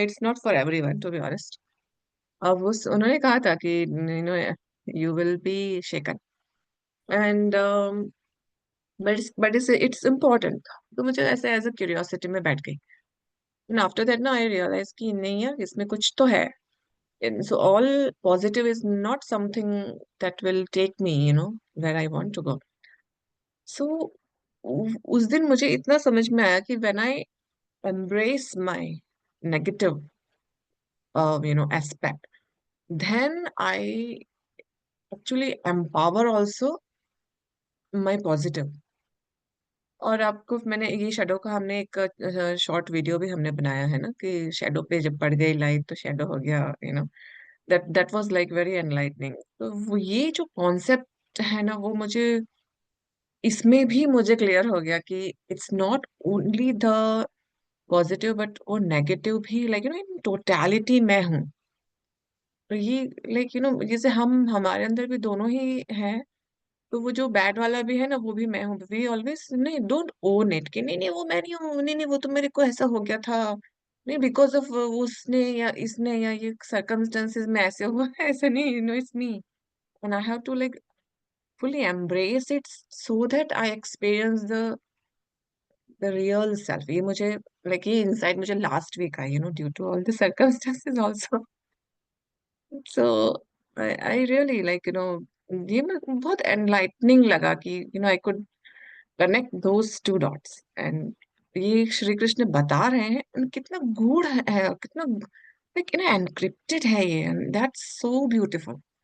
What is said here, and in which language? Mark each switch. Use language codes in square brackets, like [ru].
[en] It's not for everyone to be honest. [hi] अब उस उन्होंने कहा था कि [en] You know you will be shaken and but it's important. [hi] तो मुझे ऐसे [en] as a curiosity [hi] में बैठ गई। [en] and after that [hi] ना [en] I realise [hi] कि नहीं यार इसमें कुछ तो है। [en] And so all positive is not something that will take me, where I want to go. So [hi] उस दिन मुझे इतना समझ में आया कि [en] when I embrace my negative, aspect, then I actually empower also my positive. [hi] और आपको मैंने ये शेडो का हमने एक शॉर्ट वीडियो भी हमने बनाया है ना कि शेडो पे जब पड़ गई लाइट तो शेडो हो गया। [en] That was like very enlightening. [hi] तो वो ये जो कॉन्सेप्ट है ना वो मुझे इसमें भी मुझे क्लियर हो गया कि [en] it's not only the positive but [hi] वो नेगेटिव भी लाइक इन टोटलिटी मैं हूँ। तो ये लाइक जैसे हम हमारे अंदर भी दोनों ही हैं। तो वो जो बैड वाला भी है ना वो भी मैं हूँ। वी ऑलवेज नहीं [en] don't own it [hi] कि नहीं नहीं वो मैं नहीं हूँ, नहीं नहीं वो तो मेरे को ऐसा हो गया था, नहीं बिकॉज ऑफ उसने या इसने या ये सर्कमस्टेंसेस में ऐसे हुआ है ऐसा नहीं, [en] It's me. And I have to like fully embrace it so that I experience the real self। ये मुझे like ये insight मुझे last week आई due to all the circumstances also। So I really like ये बहुत enlightening लगा कि I could connect those two dots। [hi] and ये श्री कृष्ण बता रहे हैं and कितना गूढ़ है और कितना like encrypted है ये [en] and that's so beautiful।